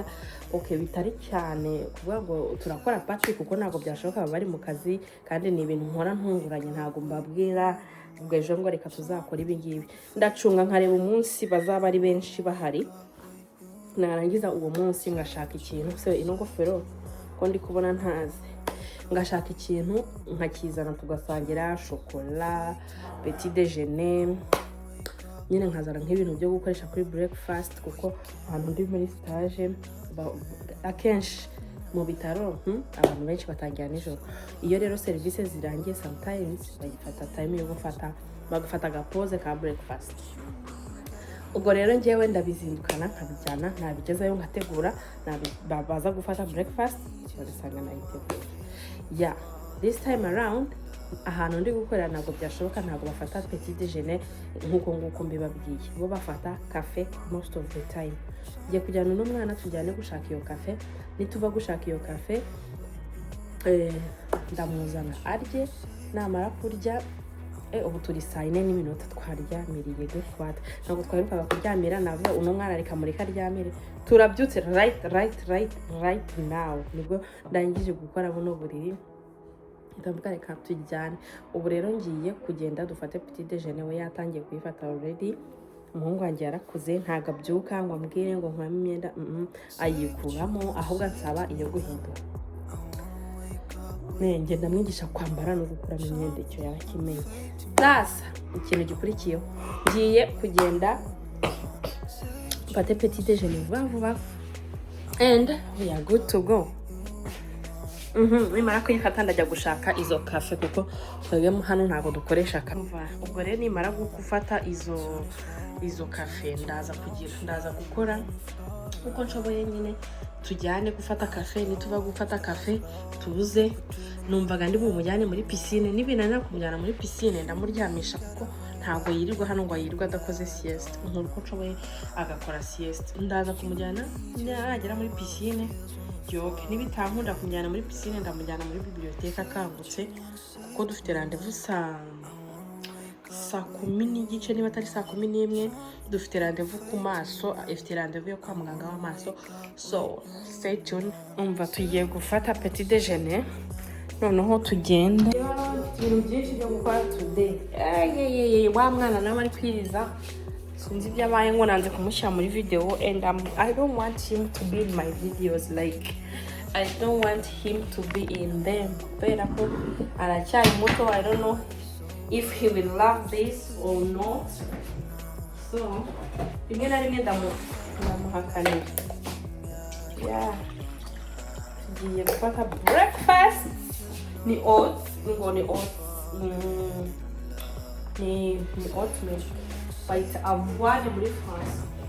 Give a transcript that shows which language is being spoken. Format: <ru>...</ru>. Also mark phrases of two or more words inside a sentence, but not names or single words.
<rw>Bitari cyane kuvuga ngo turakora party kuko ntabwo byashoboka bari mu kazi, kandi ni ibintu nkora ntunguranye, ntabwo mbabwira ubwo ejo ngo reka tuzakora ibi ngibi. Ndacunga nkareba umunsi bazaba ari benshi bahari, narangiza uwo munsi ngashaka ikintu. Se ino ngofero ko ndi kubona ntazi, ngashaka ikintu nkakizana tugasangira</rw> <fr>chocolat, petit déjeuner,</fr> <rw>nyine nkazana nk'ibintu byo gukoresha kuri breakfast, kuko ahantu ndi muri stage akenshi mu bitaro abantu benshi batangira nijoro. Iyo rero serivisi zirangiye sometimes bagifata time yo bagafata agapoze ka breakfast. Ubwo rero ngewe ndabizindukana nkabijyana, nabigezayo ngategura, baza gufata breakfast bagasanga nayiteguye.</rw> <en>This time around</en> <rw>ahantu ndi gukorera ntabwo byashoboka, ntabwo bafata</rw> <fr>petit déjeuner</fr> <rw>nk'uko mbibabwiye, bo bafata cafe</rw> <en>most of the time.</en> <rw>Ngiye kujyana n'umwana tujyane gushaka iyo cafe, nituva gushaka iyo cafe ndamuzana arye, namara kurya ubu turi 4:04 twaryamiriye gufata, ntabwo twaherukaga kuryamira. navuga uno mwana reka mureka aryamire, turabyutse right now nibwo ndangije gukora buno buriri, ndavuga reka tujyane. Ubu rero ngiye kugenda dufate</rw> <fr>petit déjeuner,</fr> <rw>we yatangiye kuyifata already. Umuhungu wanjye yarakuze, ntago abyuka ngo ambwire ngo nkuramo imyenda, ayikuramo, ahubwo ansaba iyo guhindura. Ngenda mwigisha kwambara no gukuramo imyenda, icyo yarakimenye. Sasa ikintu gikurikiyeho, ngiye kugenda mfate</rw> <fr>petit déjeuner</fr> <rw>vuba</rw> <en>and we are good to go.</en> <rw>Nimara kuyifata ndajya gushaka izo cafe, kuko twebwe hano ntabwo dukoresha cafe. Ubwo rero nimara gufata izo cafe ndaza gukora uko nshoboye nyine, tujyane gufata cafe. Nituva gufata cafe tuze, numvaga ndi bumujyane muri piscine, nibinanira kumujyana muri piscine ndamuryamisha, kuko ntabwo yirirwa hano ngo yirirwa adakoze sieste. Uko nshoboye agakora sieste, ndaza kumujyana nagera muri piscine yoke. Nibitankunda kumujyana muri piscine ndamujyana muri bibliothèque akangutse, kuko dufite rendez-vous saa 10:30 niba atari saa 11. Dufite rendez-vous ku maso, ifite rendez-vous yo kwa muganga w'amaso.</rw> <en>So stay tuned.</en> <rw>Umva tugiye gufata</rw> <fr>petit déjeuner,</fr> <rw>noneho tugenda. Ibintu byinshi byo gukora today. Wa mwana nawe ari kwiriza, sinzi byabaye ngo nanze kumushyira muri video,</rw> <en>and I don't want him to be in my videos. Like I don't want him to be in them.</en> <rw>Kubera ko aracyari muto,</rw> <en>I don't know if he will love this or not.</en> <rw>So rimwe na rimwe ndamuhakanira. Tugiye gufata breakfast. Ni oats, ni oatmeal, bayita avoine muri France.</rw>